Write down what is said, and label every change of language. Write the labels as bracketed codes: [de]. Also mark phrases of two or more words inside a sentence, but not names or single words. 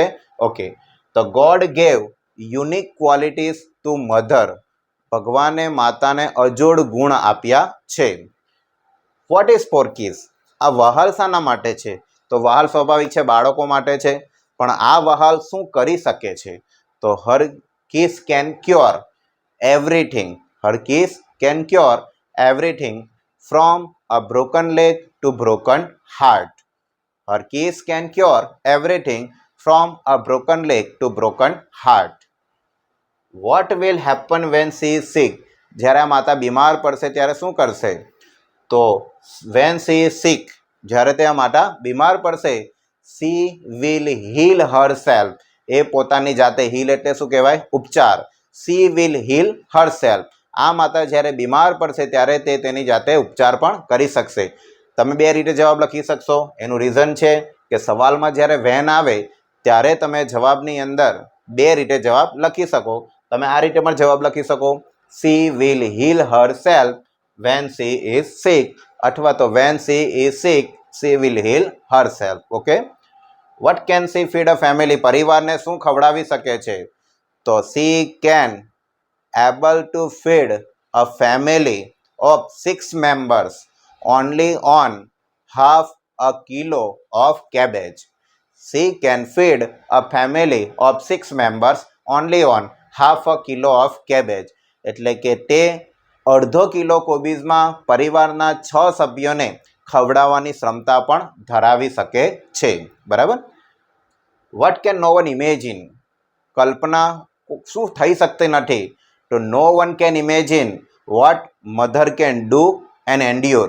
[en] okay, the God gave unique qualities to mother, [gu] ભગવાને માતાને અજોડ ગુણ આપ્યા છે. [en] what is for kiss, [gu] આ વહાલ શાના માટે છે, તો વહાલ સ્વાભાવિક છે બાળકો માટે છે, પણ આ વહાલ શું કરી શકે છે, તો [en] her kiss can cure everything, her kiss can cure everything from a broken leg to broken heart. Her kiss can cure everything from a broken leg to broken heart. What will happen when she is sick, [gu] જ્યારે આ માતા બીમાર પડશે ત્યારે શું કરશે, તો [en] when she is sick, [gu] જ્યારે તે આ માતા બીમાર પડશે, [en] she will heal herself, [gu] એ પોતાની જાતે, હીલ એટલે શું કહેવાય, ઉપચાર, [en] she will heal herself, [gu] આ માતા જ્યારે બીમાર પડશે ત્યારે તે તેની જાતે ઉપચાર પણ કરી શકશે. તમે બે રીતે જવાબ લખી શકશો. એનું રીઝન છે કે સવાલમાં જ્યારે વેન આવે ત્યારે તમે જવાબની અંદર બે રીતે જવાબ લખી શકો. તમે આ રીતે પણ જવાબ લખી શકો, [en] she will heal herself when she is sick, [gu] અથવા તો [en] when she is sick she will heal herself. ઓકે, what can she feed a family, [gu] પરિવારને શું ખવડાવી શકે છે, તો [en] she can able to feed a family of 6 members only on half a kilo of cabbage. She can feed a family of 6 members only on half a kilo of cabbage. [gu] એટલે કે તે અડધો કિલો કોબીઝમાં પરિવારના 6 સભ્યોને ખવડાવવાની ક્ષમતા પણ ધરાવી શકે છે. બરાબર. [en] what can no one imagine, [gu] કલ્પના શું થઈ શકતી નથી, તો [en] no one can imagine what mother can do and endure.